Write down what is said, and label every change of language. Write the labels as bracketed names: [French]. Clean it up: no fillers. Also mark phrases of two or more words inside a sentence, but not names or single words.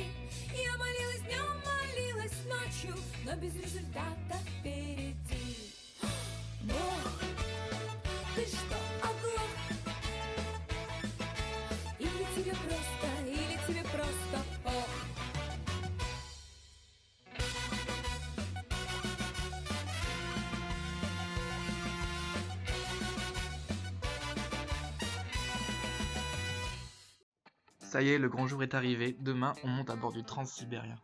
[Russian] Я молилась днем, молилась ночью, но без результата впереди. Бог, ты что, оглох? Или тебе просто ох? [French] Ça y est, le grand jour est arrivé, demain on monte à bord du Transsibérien.